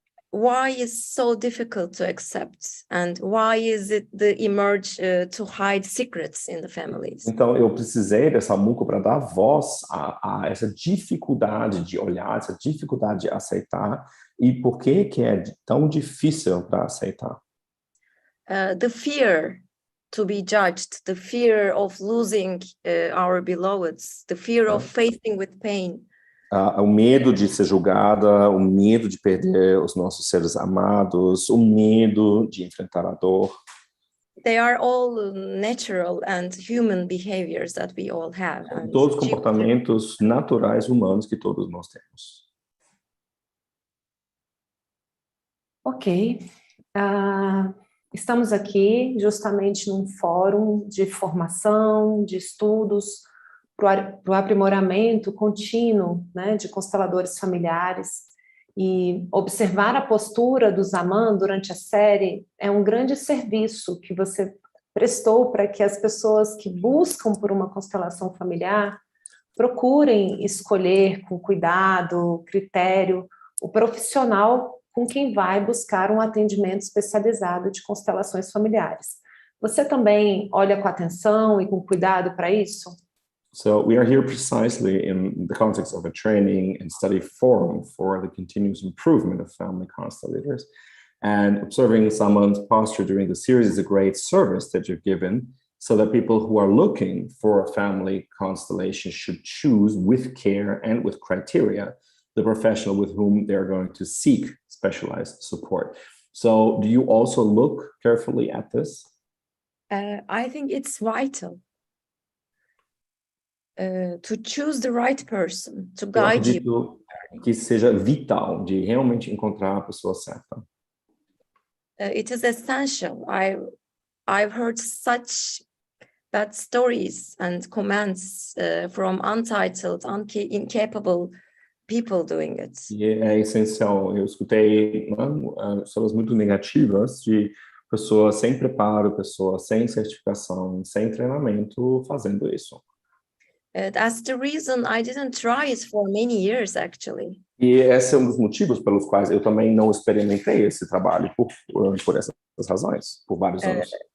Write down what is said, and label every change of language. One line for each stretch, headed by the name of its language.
English: why is so difficult to accept, and why is it the emerge to hide secrets in the families?
Portuguese: Então, eu precisei dessa muco para dar voz a essa dificuldade de olhar, essa dificuldade de aceitar, e por que é tão difícil para aceitar.
English: The fear to be judged, the fear of losing our beloveds, the fear of facing with pain.
Portuguese: O medo de ser julgada, o medo de perder os nossos seres amados, o medo de enfrentar a dor.
English: They are all natural and human behaviors that we all have.
Portuguese: Todos os comportamentos naturais humanos que todos nós temos.
English: Ok.
Portuguese: Estamos aqui justamente num fórum de formação, de estudos, para o aprimoramento contínuo, né, de consteladores familiares, e observar a postura do Zaman durante a série é um grande serviço que você prestou para que as pessoas que buscam por uma constelação familiar procurem escolher com cuidado, critério, o profissional com quem vai buscar um atendimento especializado de constelações familiares. Você também olha com atenção e com cuidado para isso?
English: So we are here precisely in the context of a training and study forum for the continuous improvement of family constellators. And observing someone's posture during the series is a great service that you've given, so that people who are looking for a family constellation should choose with care and with criteria the professional with whom they're going to seek specialized support. So do you also look carefully at this? I think it's vital. To choose the right person, to guide you.
Portuguese: Eu acredito que seja vital de realmente encontrar a pessoa certa.
English: It is essential. I've heard such bad stories and comments from untitled, incapable people doing it.
Portuguese: E é essencial. Eu escutei histórias muito negativas de pessoas sem preparo, pessoas sem certificação, sem treinamento fazendo isso.
English: That's the reason I didn't try it for many years, actually.
Portuguese: E esse é um dos motivos pelos quais eu também não experimentei esse trabalho, por essas razões, por vários anos.